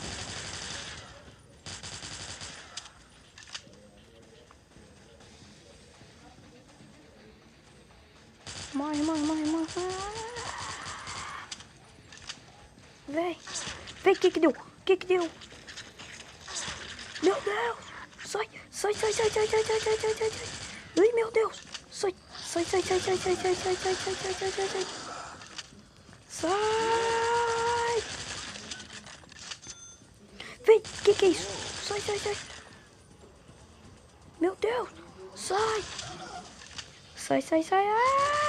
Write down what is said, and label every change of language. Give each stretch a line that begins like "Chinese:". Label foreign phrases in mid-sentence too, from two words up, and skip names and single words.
Portuguese: Morre, morre, morre, morre! Véi! Véi, que deu? Que deu? Meu Deus! Sai! Sai, sai, sai, sai, sai, sai, sai, sai, sai, sai! Ai, meu Deus! Sai! Sai, sai, sai, sai, sai, sai, sai, sai, sai, sai, sai, sai, sai! Sai! Véi, que é isso? Sai, sai, sai! Meu Deus! Sai! Sai, sai, sai! Ah!